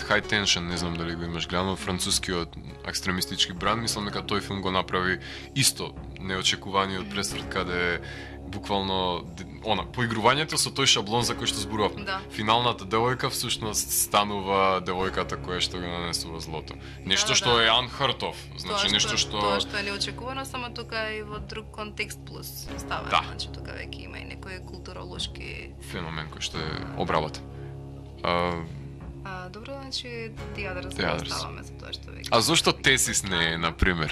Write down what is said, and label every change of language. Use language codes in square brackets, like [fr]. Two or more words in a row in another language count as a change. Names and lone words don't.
[mk] High Tension, не знам дали го имаш гледано, францускиот екстремистички бранд, мислам дека тој филм го направи исто неочекуваниот пресврт каде буквално поигрувањето со тој шаблон за кој што зборувавме. Да. Финалната девојка всушност станува девојката која што го нанесува злото. Нешто што е [en] unheard of, [mk] значи нешто што тоа што е неочекувано, само тука и во друг контекст плюс ставено, да. Значи тука веќе има и некој културолошки феномен кој што е обработен. Добро, значи The Others ставаме за тоа што веќе. А зошто Тесис не е, на пример?